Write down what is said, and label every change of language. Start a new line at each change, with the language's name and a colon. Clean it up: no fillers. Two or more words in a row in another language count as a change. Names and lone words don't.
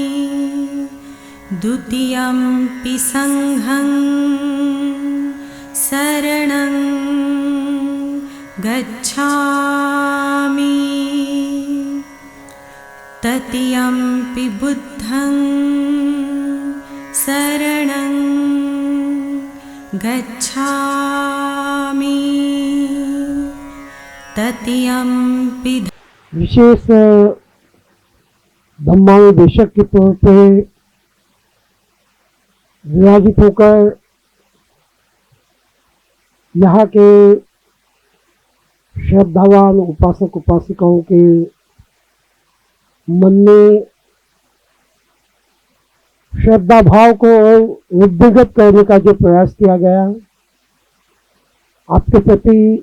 Pali: द्वितीयंपि संघं शरणं गच्छामि, तृतीयंपि बुद्धं शरणं गच्छामि, तृतीयंपि।
Hindi: विशेष धम्मानुदेशक के तौर पे विराजित होकर यहाँ के श्रद्धावान उपासक उपासिकाओं के मन में श्रद्धा भाव को वृद्धिगत करने का जो प्रयास किया गया, आपके प्रति